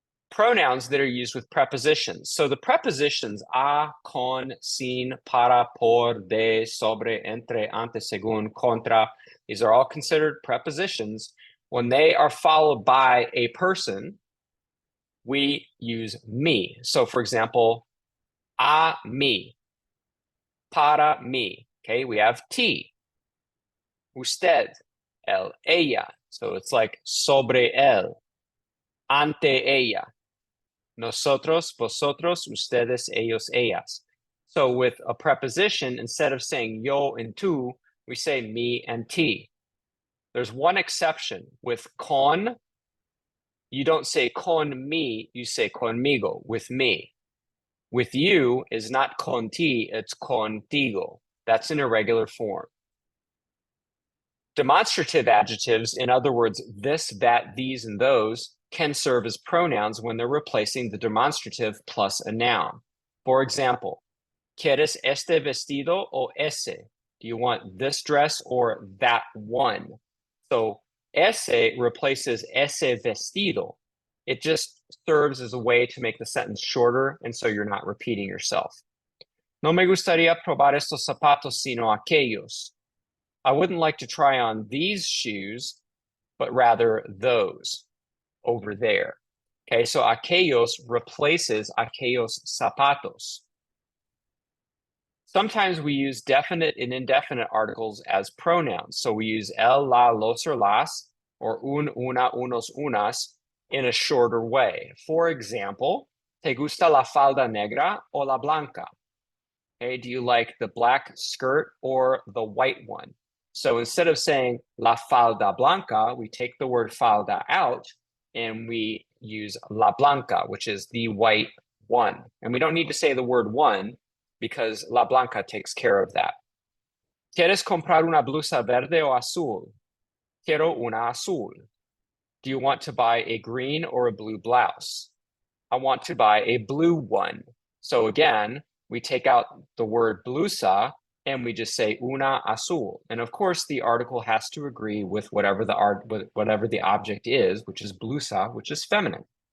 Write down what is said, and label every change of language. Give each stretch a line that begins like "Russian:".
English: Pronouns that are used with prepositions. So the prepositions a, con, sin, para, por, de, sobre, entre, ante, según, contra, these are all considered prepositions. When they are followed by a person, we use me. So for example,
Spanish: a mí, para mí.
English: Okay, we have ti. Usted, él, ella. So it's like
Spanish: sobre él, ante ella. Nosotros, vosotros, ustedes, ellos, ellas.
English: So with a preposition, instead of saying yo and tú, we say me and ti. There's one exception. With con, you don't say con mi, you say conmigo, with me. With you is not con ti, it's contigo. That's an irregular form. Demonstrative adjectives, in other words, this, that, these, and those, can serve as pronouns when they're replacing the demonstrative plus a noun.
Spanish: For example, ¿Quieres este vestido o ese?
English: Do you want this dress or that one? So ese replaces ese vestido. It just serves as a way to make the sentence shorter, and so you're not repeating yourself.
Spanish: No me gustaría probar estos zapatos sino aquellos.
English: I wouldn't like to try on these shoes, but rather those over there. Okay, so aquellos replaces aquellos zapatos. Sometimes we use definite and indefinite articles as pronouns. So we use el, la, los, or las, or un, una, unos, unas in a shorter way. For example,
Spanish: ¿te gusta la falda negra o la blanca?
English: Okay, do you like the black skirt or the white one? So instead of saying la falda blanca, we take the word falda out and we use la blanca, which is the white one. And we don't need to say the word one because la blanca takes care of that.
Spanish: ¿Quieres comprar una blusa verde o azul? Quiero una azul.
English: Do you want to buy a green or a blue blouse? I want to buy a blue one. So again, we take out the word blusa and we just say una azul. And of course, the article has to agree with whatever the object is, which is blusa, which is feminine.